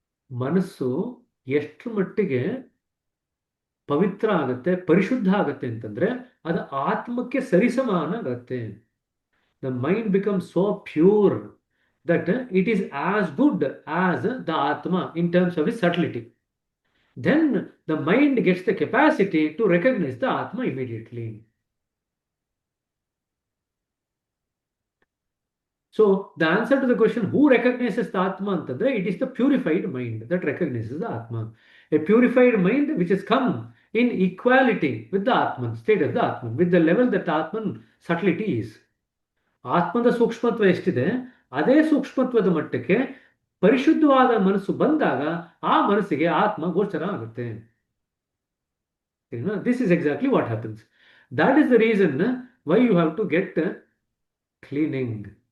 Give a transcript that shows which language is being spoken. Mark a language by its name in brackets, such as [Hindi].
[Kannada] ಮನಸ್ಸು ಎಷ್ಟು ಮಟ್ಟಿಗೆ ಪವಿತ್ರ ಆಗತ್ತೆ, ಪರಿಶುದ್ಧ ಆಗತ್ತೆ ಅಂತಂದ್ರೆ ಅದು ಆತ್ಮಕ್ಕೆ ಸರಿಸಮಾನ ಆಗತ್ತೆ. [English] The mind becomes so pure that it is as good as the Atma in terms of is subtlety. Then the mind gets the capacity to recognize the Atma immediately. So the answer to the question, who recognizes the Atma antandre, it is the purified mind that recognizes the Atma. A purified mind which has come in equality with the Atman, state of the Atman, with the level that Atman subtlety is. [Kannada] ಆತ್ಮದ ಸೂಕ್ಷ್ಮತ್ವ ಎಷ್ಟಿದೆ ಅದೇ ಸೂಕ್ಷ್ಮತ್ವದ ಮಟ್ಟಕ್ಕೆ ಪರಿಶುದ್ಧವಾದ ಮನಸ್ಸು ಬಂದಾಗ ಆ ಮನಸ್ಸಿಗೆ ಆತ್ಮ ಗೋಚರ ಆಗುತ್ತೆ. [English] This is exactly what happens. That is the reason why you have to get cleaning.